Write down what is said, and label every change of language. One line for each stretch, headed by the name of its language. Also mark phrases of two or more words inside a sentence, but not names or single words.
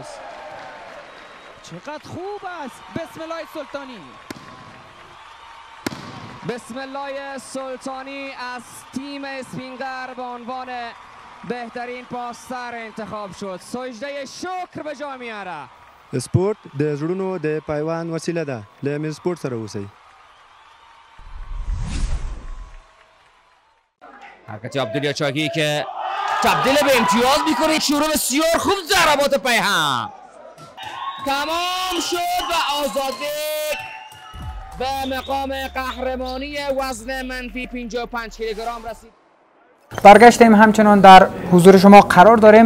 Persian: چقدر خوب است بسم الله سلطانی. بسم الله سلطانی از تیم اسپینگر به عنوان بهترین پاسر انتخاب شد. سجده شکر به جا میاره.
Pashto: سپورت د زړونو د پیوند وسیله ده. له مې سپورت سره اوسئ.
Persian: حرکت عبدالله چاکی که تبدیل به امتیاز میکنه. شروع بسیار خوب ضربات پیهم تمام شد و آزاده به مقام قهرمانی وزن منفی 55 کیلوگرم رسید. برگشتیم همچنان در حضور شما قرار داریم.